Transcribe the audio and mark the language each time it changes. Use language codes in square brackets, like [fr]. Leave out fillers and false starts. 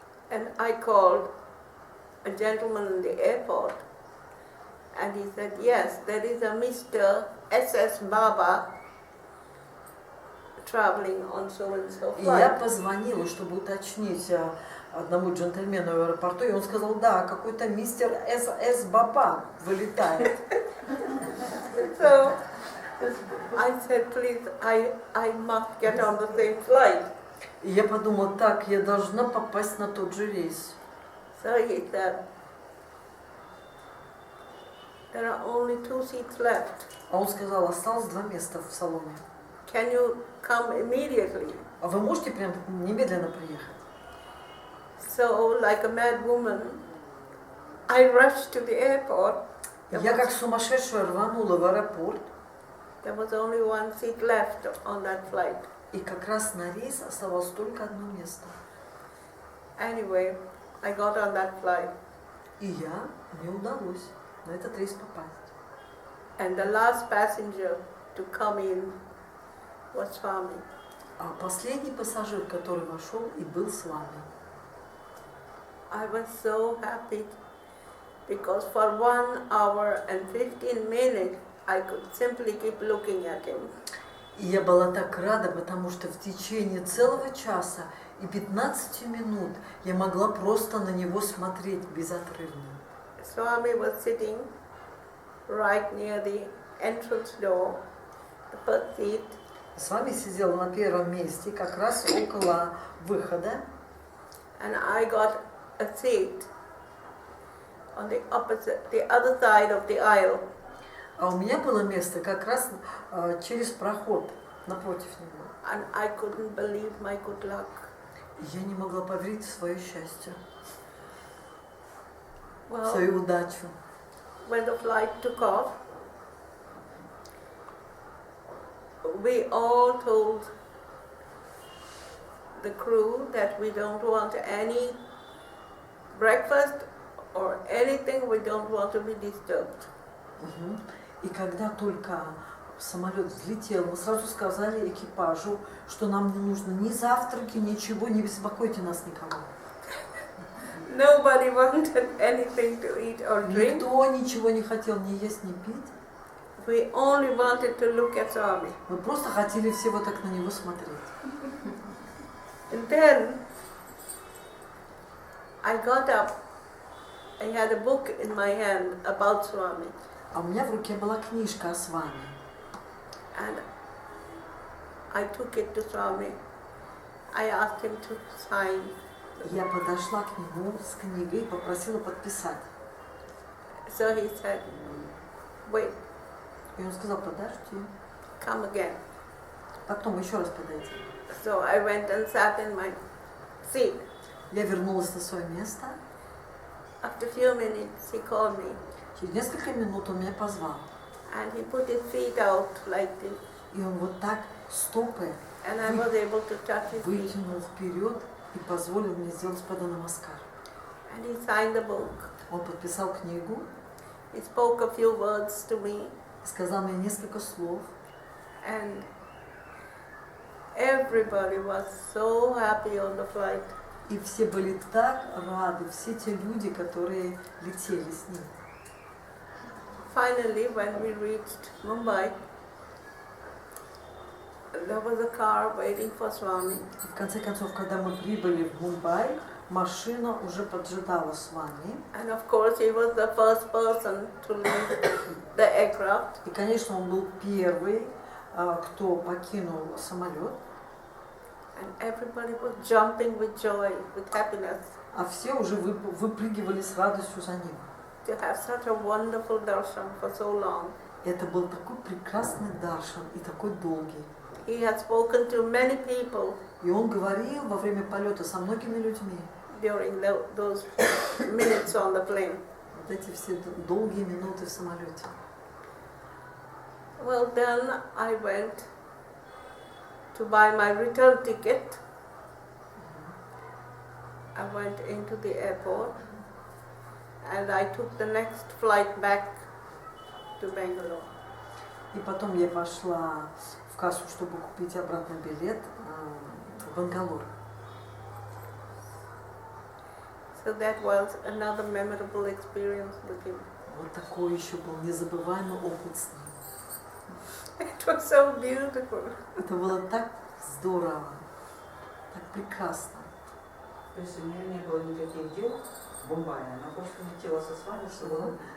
[en] And I called a gentleman in the airport, and he said, yes, there is a Mr. S.S. Baba traveling on so and so [ru] И я [en] flight. [ru] позвонила, чтобы уточнить одному джентльмену в аэропорту, и он сказал, да, какой-то мистер С. Баба вылетает. [en] So I said, please, I must get on the same flight. [ru] И я подумала, так, я должна попасть на тот же рейс. [en] So he said, there are only 2 seats left. [ru] А он сказал, осталось 2 места в салоне. [en] Can you come immediately? [ru] А вы можете прям немедленно приехать? [en] So, like a mad woman, I rushed to the airport. [ru] Я как сумасшедшая рванула в аэропорт. [en] There was only 1 seat left on that flight. [ru] И как раз на рейс оставалось только одно место. [en] Anyway, I got on that flight. [ru] И мне удалось на этот рейс попасть. [en] And the last passenger to come in was Swami. [ru] А последний пассажир, который вошел и был с вами. [en] I was so happy because for 1 hour and 15 minutes I could simply keep looking at him. [ru] И я была так рада, потому что в течение целого часа и 15 минут я могла просто на него смотреть безотрывно. [en] Swami was sitting right near the entrance door, the first seat. [ru] С вами сидела на первом месте, как раз около выхода. [en] And I got a seat on the other side of the aisle. [ru] А у меня было место как раз через проход напротив него. [en] And I couldn't believe my good luck. [ru] И я не могла поверить в свое счастье, в [en] Well, [ru] свою удачу. [en] when the flight took off, we all told the crew that we don't want any breakfast or anything, we don't want to be disturbed. [ru] И когда только самолет взлетел, мы сразу сказали экипажу, что нам не нужно ни завтраки, ничего, не беспокойте нас никого. [en] Nobody wanted anything to eat or drink. [ru] Никто ничего не хотел ни есть, ни пить. [en] We only wanted to look at Swami. [ru] Мы просто хотели все вот так на него смотреть. [en] And then I got up. I had a book in my hand about Swami. [ru] А у меня в руке была книжка о Свами. [en] And I took it to Swami. I asked him to sign. [ru] Я подошла к нему с книгой и попросила подписать. [en] So he said, wait, [ru] И он сказал, подожди, [en] come again. [ru] потом еще раз подойди. [en] So I went and sat in my seat. [ru] Я вернулась на свое место. [en] After a few minutes, he called me. [ru] Через несколько минут он меня позвал. [en] And he put his feet out like this. [ru] И он вот так стопы [en] And I was able to touch his feet. [ru] вытянул вперед и позволил мне сделать паданамаскар. [en] And he signed the book. [ru] Он подписал книгу, [en] He spoke a few words to me. [ru] сказал мне несколько слов. [en] And everybody was so happy on the flight. [ru] И все были так рады, все те люди, которые летели с ним. [en] Finally, when we reached Mumbai, there was a car waiting for Swami. [ru] И в конце концов, когда мы прибыли в Мумбай, машина уже поджидала с вами. [en] And of course, he was the first person to leave the aircraft. [ru] И, конечно, он был первый, кто покинул самолет. [en] And everybody was jumping with joy, with happiness, [ru] А все уже выпрыгивали с радостью за ним. [en] to have such a wonderful darshan for so long. [ru] Это был такой прекрасный даршан и такой долгий. [en] He had spoken to many people [ru] И он говорил во время полета со многими людьми. [en] during those minutes on the plane. [ru] Вот эти все долгие минуты в самолете. [en] Well, then I went to buy my return ticket. I went into the airport and I took the next flight back to Bangalore. [ru] И потом я пошла в кассу, чтобы купить обратный билет в Бангалор. [en] So that was another memorable experience with him. [ru] Вот такой еще был незабываемый опыт с ним. [en] It was so beautiful. [ru] Это было так Здорово. Так прекрасно. То есть у нее не было никаких дел в Мумбаи, она просто летела со Свами, чтобы...